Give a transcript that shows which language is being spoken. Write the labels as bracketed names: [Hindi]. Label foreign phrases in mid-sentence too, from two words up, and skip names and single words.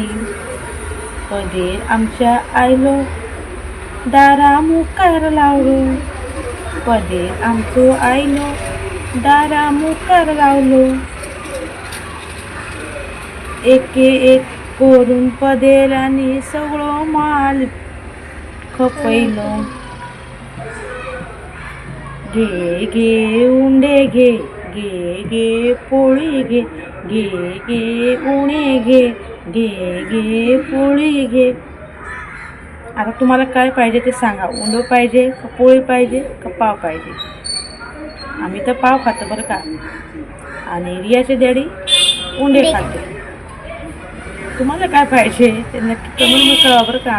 [Konkani] पदेर आमच्या आयलो दारा मुखार लावलो, पदेर आमचो आयलो दारा मुखार लावलो, एके एक करून पदेरांनी सगळो माल खपयलो. घे घे उंडे घे, घे घे पोळी घे, घे घे उणे घे, घे घे पोळी घे. [Marathi] आता तुम्हाला काय पाहिजे ते सांगा. उंडो पाहिजे का पोळी पाहिजे का पाव पाहिजे? आम्ही तर पाव खातो बरं का, आणि रियाचे डॅडी उंडे खाते. तुम्हाला काय पाहिजे ते नक्की कमेंटमध्ये कळवा बरं का.